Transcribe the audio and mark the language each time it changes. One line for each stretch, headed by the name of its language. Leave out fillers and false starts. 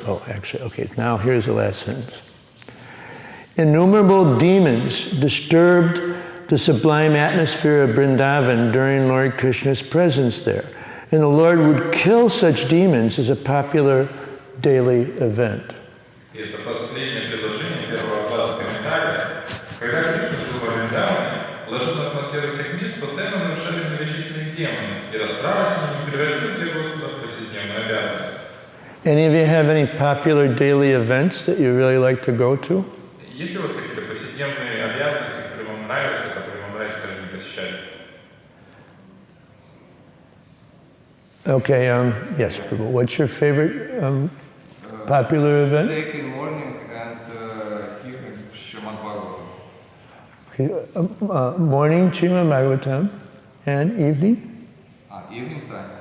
English: Oh, actually, okay, now here's the last sentence. Innumerable demons disturbed the sublime atmosphere of Vrindavan during Lord Krishna's presence there. And the Lord would kill such demons as a popular daily event.
Russian: Это последнее предложение первого абзаца комментария. Когда Кришна жил во Вриндаване, положительную атмосферу тех мест постоянно нарушали многочисленные демоны, и расправа с ними превратилась для Господа в повседневную обязанность.
English: Any of you have any popular daily events that you really like to go to?
Russian: Есть ли у вас какие-то повседневные обязанности, которые вам нравятся, каждый день посещать?
English: Okay, yes, Prabhu. What's your favorite popular event? Taking morning and hearing Srimad Bhagavatam. Okay, morning, Srimad Bhagavatam, and evening? Evening time.